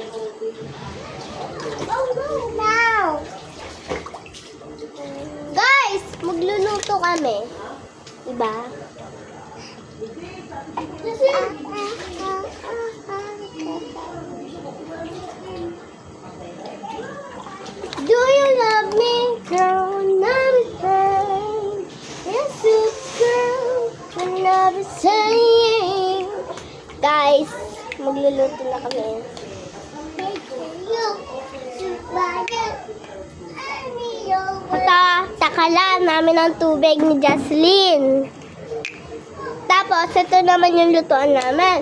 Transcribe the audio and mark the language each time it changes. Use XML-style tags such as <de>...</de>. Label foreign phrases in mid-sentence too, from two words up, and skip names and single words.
<en>Oh, no, now.</en> <tl>Guys, magluluto kami. Diba?</tl> <en>Listen. Do you love me, girl? Not a thing. Yes, girl. I'm never saying.</en> <tl>Guys, magluluto na kami. Takalan namin ang tubig ni Jocelyn. Tapos, ito naman yung lutuan namin.</tl>